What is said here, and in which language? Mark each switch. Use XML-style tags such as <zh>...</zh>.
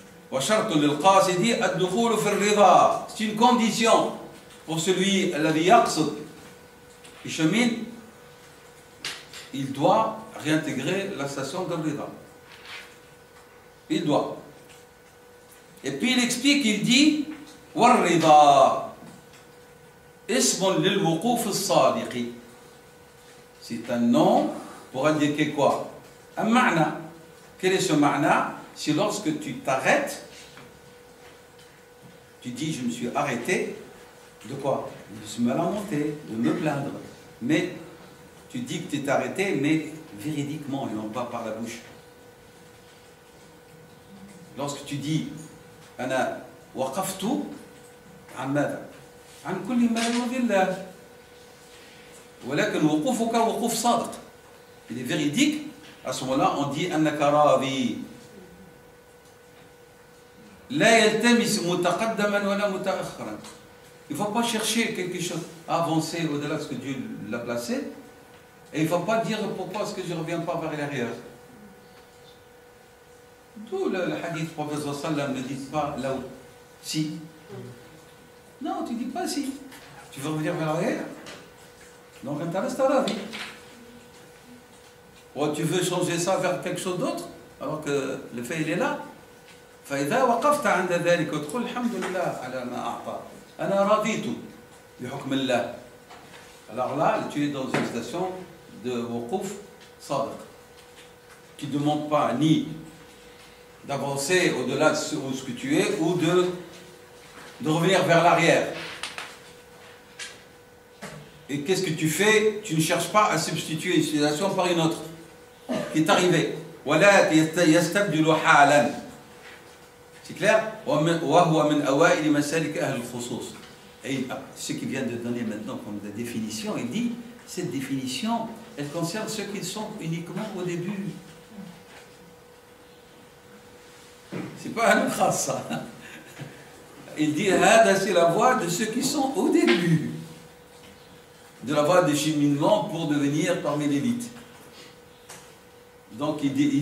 <ar>وشرط للقاصد الدخول في الرضا.</ar> <fr>C'est une condition pour celui</fr> <ar>الذي يقصد,</ar> <fr>qui chemine, il doit réintégrer la station de Rida. Il doit. Et puis il explique, il dit</fr> <ar>والرضا اسم للوقوف الصادق.</ar> <fr>C'est un nom pour indiquer quoi? Un ma'na. Quel est ce ma'na? C'est lorsque tu t'arrêtes, tu dis je me suis arrêté, de quoi? De me lamenter, de me plaindre. Mais tu dis que tu t'es arrêté, mais véridiquement, et non pas par la bouche. Lorsque tu dis</fr> <ar>أنا وقفت عن ماذا؟ عن كل ما يرضي الله. ولكن وقوفك وقوف صادق.</ar> <fr>Il est véridique. À ce moment-là, on dit</fr> <ar>أنك راضي. لا يلتمس متقدما ولا متأخرا.</ar> <fr>Il ne faut pas chercher quelque chose à avancer au-delà de ce que Dieu l'a placé. Et il ne faut pas dire pourquoi est-ce que je ne reviens pas vers l'arrière. Tout le hadith professeur sallam ne dit pas là où. Si. Non, tu ne dis pas si. Tu veux revenir vers l'arrière. Donc tu restes à la vie. Ou tu veux changer ça vers quelque chose d'autre, alors que le fait il est là.</fr> <ar>فإذا وقفت عند ذلك وتقول الحمد لله على ما أعطى أنا رضيت بحكم الله.</ar> <fr>Alors là, tu es dans une station de wuquf sadiq. Tu ne demandes pas ni d'avancer au-delà de ce que tu es ou de revenir vers l'arrière. Et qu'est-ce que tu fais? Tu ne cherches pas à substituer une situation par une autre qui est arrivée.</fr> <ar>ولا يستبدل حالا.</ar> <fr>C'est clair?</fr> <ar>وهو من أوائل مسالك أهل الخصوص.</ar> <fr>Et ce qu'il vient de donner maintenant comme définition, il dit, cette définition, elle concerne ceux qui sont uniquement au début. C'est pas un khas, ça. Il dit, c'est la voie de ceux qui sont au début de la voie de cheminement pour devenir parmi l'élite. Donc il</fr>